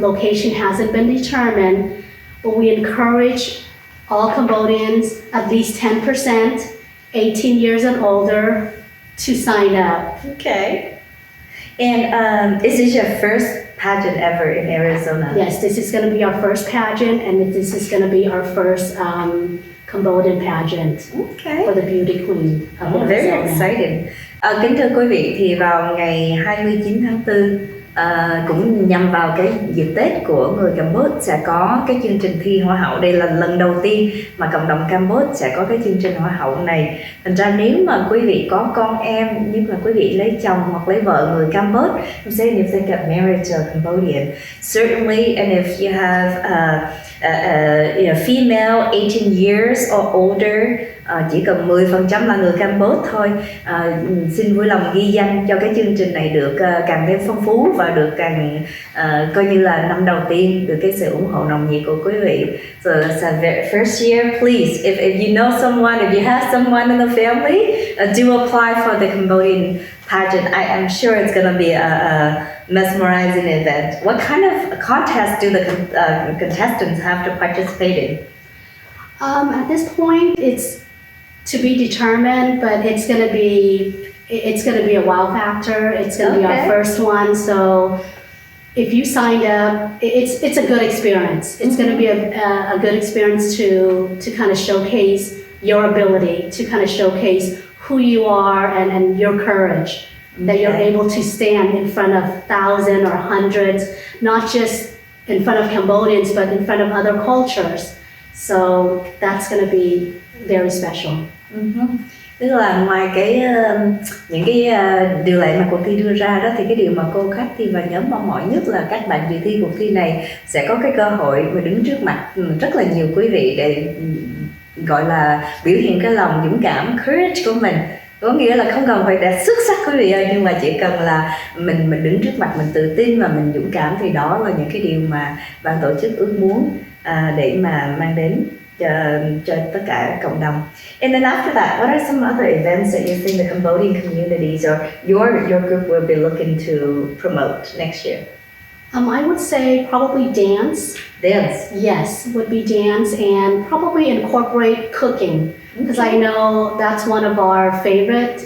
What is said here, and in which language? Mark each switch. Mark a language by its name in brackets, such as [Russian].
[English] Location hasn't been determined, but we encourage all Cambodians, at least 10%, 18 years and older, to sign up. Okay. And is this your first pageant ever in Arizona? Yes, this is going to be our first pageant, and this is going to be our first Cambodian pageant Okay. for the beauty queen of Arizona. Very exciting. [Vietnamese] Kính thưa quý vị, thì vào ngày 29 tháng 4 cũng nhằm vào cái dịp Tết của người Campuchia sẽ có cái chương trình thi Hoa hậu. Đây là lần đầu tiên mà cộng đồng Campuchia sẽ có cái chương trình Hoa hậu này. Thành ra nếu mà quý vị có con em, nhưng mà quý vị lấy chồng hoặc lấy vợ người Campuchia, [English] I'm saying if they get married to a Cambodian, certainly, and if you have female 18 years or older, [Vietnamese] chỉ cần 10% là người Campuchia thôi, xin vui lòng ghi danh cho cái chương trình này được càng thêm phong phú và được càng coi như là năm đầu tiên được cái sự ủng hộ nồng nhiệt của quý vị. [English] So that's a very first year, please, if you know someone, if you have someone in the family, do apply for the Cambodian pageant. I am sure it's going to be a mesmerizing event. What kind of contest do the contestants have to participate in? At this point, it's to be determined, but it's going to be a wow factor. It's going to be our first one. So if you signed up, it's a good experience. It's going to be a good experience to kind of showcase your ability, to kind of showcase who you are and your courage, that you're able to stand in front of thousands or hundreds, not just in front of Cambodians, but in front of other cultures. So that's going to be very special. [Vietnamese] Tức là ngoài những cái điều lệ mà cuộc thi đưa ra đó, thì cái điều mà cô Cathy và nhóm mong mỏi nhất là các bạn dự thi cuộc thi này sẽ có cái cơ hội mà đứng trước mặt rất là nhiều quý vị để gọi là biểu hiện cái lòng dũng cảm, courage của mình. Có nghĩa là không cần phải đạt xuất sắc quý vị ơi, nhưng mà chỉ cần là mình đứng trước mặt mình tự tin và mình dũng cảm, thì đó là những cái điều mà ban tổ chức ước muốn để mà mang đến cho tất cả cộng đồng. [English] And then after that, what are some other events that you think the Cambodian communities or your group will be looking to promote next year? I would say probably dance. Dance. Yes, would be dance, and probably incorporate cooking, because I know that's one of our favorite.